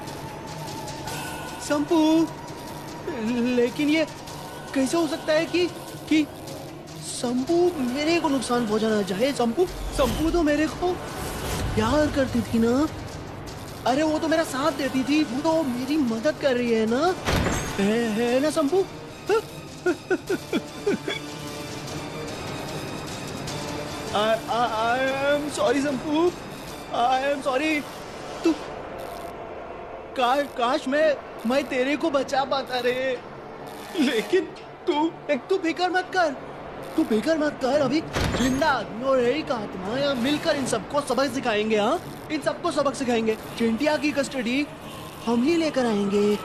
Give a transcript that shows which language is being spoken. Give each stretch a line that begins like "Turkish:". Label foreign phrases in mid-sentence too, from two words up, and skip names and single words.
Hindi: संपू, लेकिन ये कैसे हो सकता है कि संपू मेरे को नुकसान पहुंचाना चाहे? संपू तो मेरे को प्यार करती थी ना। अरे वो तो मेरा साथ देती थी, वो तो मेरी मदद कर रही है ना, है ना संपू?
English: I am sorry संपू, I am sorry।
Hindi: तू काश मैं तेरे को बचा पाता रे, लेकिन तू फिक्र मत कर। अभी जिंदा आदमी और एक आत्मा यहाँ मिलकर इन सबको सबक सिखाएंगे। हाँ, इन सबको सबक सिखाएंगे। चिंटिया की कस्टडी हम ही लेकर आएंगे।